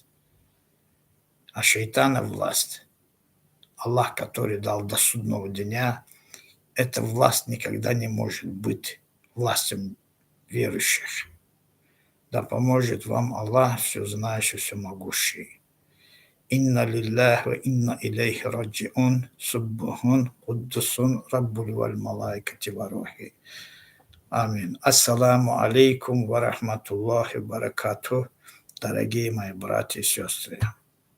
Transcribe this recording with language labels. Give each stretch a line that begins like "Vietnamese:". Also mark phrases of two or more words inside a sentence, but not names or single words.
Russian: А шейтана власть, Аллах, который дал до судного дня, эта власть никогда не может быть властью верующих. Да поможет вам Аллах, все знающий, все могущий.
Arabic: إنا لله وإنا إليه راجعون، سبوح، قدوس، رب الملائكة والروح. آمين. السلام عليكم ورحمة الله وبركاته,
Russian: дорогие мои братья и сестры.